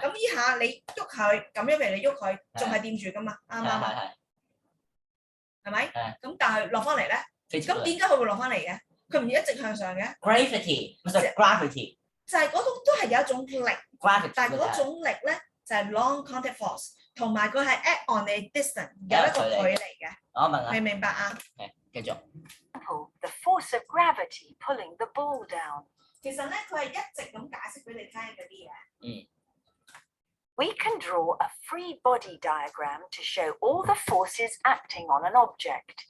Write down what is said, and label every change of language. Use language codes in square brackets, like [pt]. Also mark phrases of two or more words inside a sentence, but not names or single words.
[yue] 咁依下你喐佢，咁樣譬如你喐佢，仲係掂住噶嘛，啱唔啱啊？係咪？咁但係落翻嚟咧，咁點解佢會落翻嚟嘅？佢唔一直向上嘅？Gravity 唔係 gravity，就係嗰種都係有一種力， gravity，但係嗰種力咧就係 [en] long contact force， [yue] 同埋佢係 [en] add on [yue] 你 distance 有一個距離嘅。我明啦。明唔明白啊？繼續。 [en] The force of gravity pulling the ball down. [yue] 其實咧，佢係一直咁解釋俾你聽嗰啲嘢。 [en] We can draw a free body diagram to show all the forces acting on an object.